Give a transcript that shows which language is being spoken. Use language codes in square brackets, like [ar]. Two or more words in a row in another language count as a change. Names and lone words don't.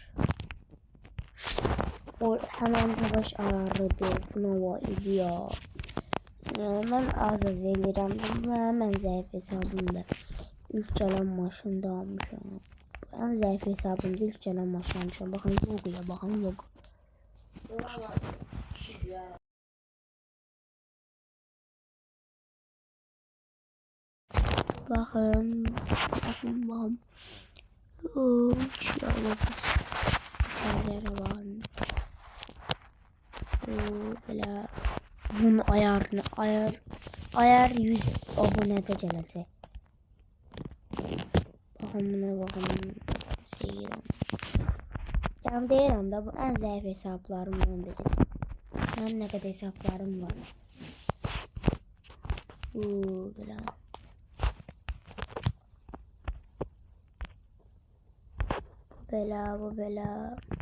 [tr] O hemen Tofaş ayarlıdır. [az] Buna var idi ya. Mən az eləyirəm. Mən zəif hesabımda. İlk gələn maşında almışam. Ən zəif hesabımda ilk gələn maşın almışam. Baxın logoya, baxın logo. [tr] Bakın. Uçuyor. Şeyler var. Böyle bunun ayarını ayar 100 abonede gələcək. [az] Baxın buna baxın. Seyirəm. Yəni deyirəm də bu ən zəif hesablarımdan biri. Mənim nə qədər hesablarım var. Belə. Bu belə.